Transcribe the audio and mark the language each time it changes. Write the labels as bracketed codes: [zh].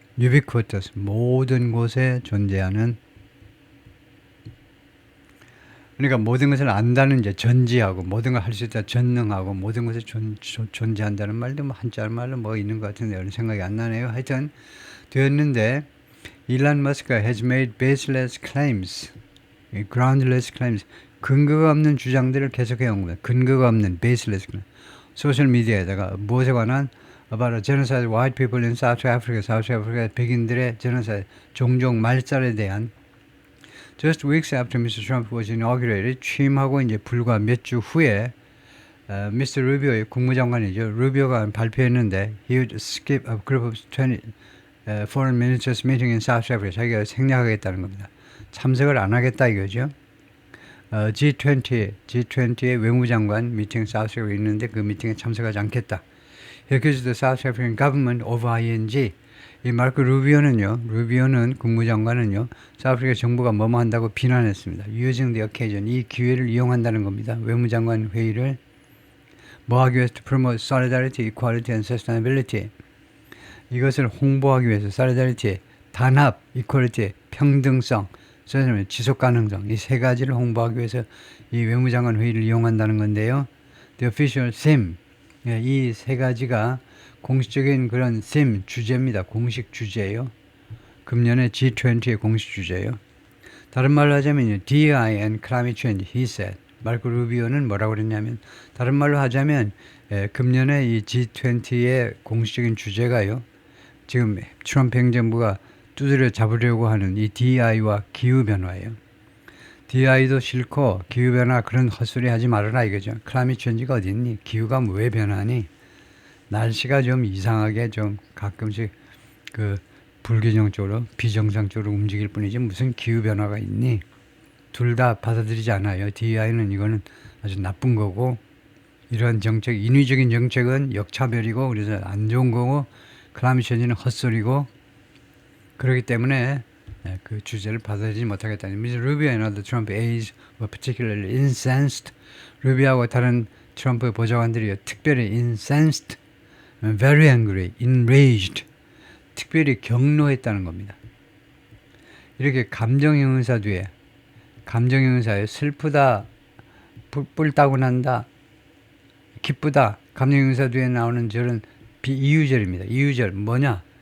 [ko] 유비쿼터스 모든 곳에 존재하는 그러니까 모든 것을 안다는 이제 전지하고 모든 걸 할 수 있다 전능하고 모든 것에 존재한다는 말도 뭐 한자 말로 뭐 있는 것 같은데 어느 생각이 안 나네요. 하여튼 되었는데 일론 머스크가 [en] has made baseless claims, groundless claims, [ko] 근거가 없는 주장들을 계속해 온 겁니다. 근거가 없는 [en] baseless claims. [ko] 소셜 미디어에다가 무엇에 관한 [en] about a genocide of white people in South Africa, South Africa 백인들의 genocide, [ko] 종족 말살에 대한 [en] Just weeks after Mr. Trump was inaugurated, [ko] 취임하고 이제 불과 몇 주 후에 Mr. 루비오 국무장관이죠. 루비오가 발표했는데 [en] he would skip a group of 20 foreign ministers meeting in South Africa. [ko] 자기가 생략하겠다는 겁니다. 참석을 안 하겠다 이거죠. G20의 외무장관 미팅 사우스 아프리카에 있는데 그 미팅에 참석하지 않겠다. [en] He accused the South African government of ING. [ko] 이 마르코 루비오는 국무장관은요, 사우스아프리카 정부가 뭐뭐 한다고 비난했습니다. [en] Using the occasion, [ko] 이 기회를 이용한다는 겁니다. 외무장관 회의를 뭐 하기 위해서 [en] to promote solidarity, equality and sustainability. [ko] 이것을 홍보하기 위해서 solidarity, 단합, equality, 평등성, 지속 가능성 이 세 가지를 홍보하기 위해서 이 외무장관 회의를 이용한다는 건데요. [en] The official theme, [ko] 이 세 가지가 공식적인 그런 theme, 주제입니다. 공식 주제예요. 금년의 G20의 공식 주제예요. 다른 말로 하자면 [en] DEI and climate change, he said. [ko] 마르코 루비오는 뭐라고 그랬냐면 다른 말로 하자면 금년의 이 G20의 공식적인 주제가요. 지금 트럼프 행정부가 두드려 잡으려고 하는 이 DEI와 기후변화예요. DEI도 싫고 기후변화 그런 헛소리 하지 말아라 이거죠. 클라이밋 체인지가 어디 있니? 기후가 왜 변하니? 날씨가 좀 이상하게 좀 가끔씩 그 불균형적으로 비정상적으로 움직일 뿐이지 무슨 기후변화가 있니? 둘 다 받아들이지 않아요. DEI는 이거는 아주 나쁜 거고 이런 정책, 인위적인 정책은 역차별이고 그래서 안 좋은 거고 클라이밋 체인지는 헛소리고 그렇기 때문에 그 주제를 받아들이지 못하겠다는 Mr. [en] Rubio and other Trump aides were particularly incensed. [ko] 루비하고 다른 트럼프 보좌관들이 특별히 [en] incensed, very angry, enraged, [ko] 특별히 경로했다는 겁니다. 이렇게 감정형 의사 뒤에 감정형 의사에 슬프다, 뿔 따고 난다, 기쁘다, 감정형 의사 뒤에 나오는 절은 이유절입니다. 이유절 뭐냐?